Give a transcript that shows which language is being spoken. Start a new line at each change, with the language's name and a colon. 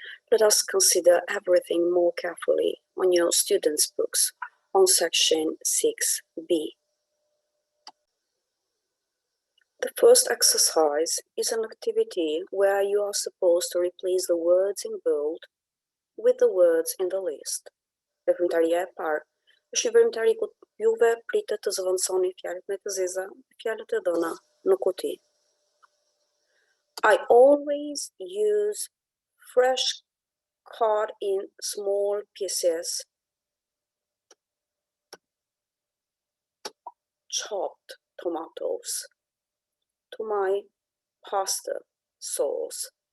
English: Let us consider everything more carefully on your students' books on section 6b. The first exercise is an activity where you are supposed to replace the words in bold with the words in the list.
Albanian: Veprimtaria e parë. Është një veprimtari ku juve pritet të zëvendësoni fjalët me të zeza, fjalët e dhëna në kuti.
English: I always use fresh cut in small pieces chopped tomatoes to my pasta sauce.